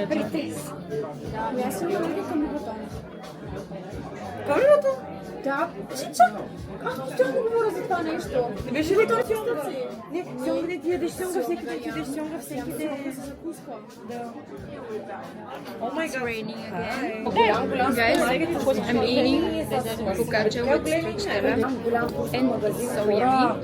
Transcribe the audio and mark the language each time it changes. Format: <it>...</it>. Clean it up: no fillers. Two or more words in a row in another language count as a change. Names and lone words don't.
<bg>Аз съм алергия към микротон. Първото? Да, чак. Аз постоянно говоря за това нещо. Не беше ли това сьомга? Не, Сьомга, ти ядеш сьомга всеки ден, ти ядеш сьомга всеки ден. за закуска. Да.</bg> <en>Oh my god. Guys, I'm eating focaccia with stracciatella and so yummy.</en>